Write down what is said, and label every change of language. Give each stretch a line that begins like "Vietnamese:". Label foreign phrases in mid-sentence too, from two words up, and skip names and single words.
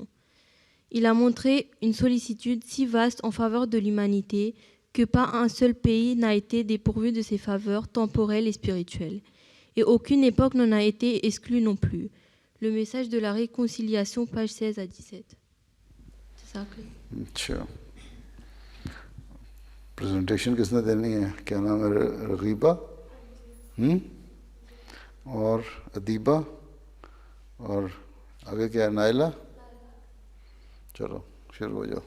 French: Il a montré une sollicitude si vaste en faveur de l'humanité que pas un seul pays n'a été dépourvu de ses faveurs temporelles et spirituelles, et aucune époque n'en a été exclue non plus. Le message de la réconciliation, page 16 à 17. C'est ça que...
Urdu: اچھا پریزنٹیشن کس نے دینی ہے؟ کیا نام ہے؟ رغیبہ اور ادیبہ اور آگے کیا ہے؟ نائلہ. چلو شروع ہو جاؤ.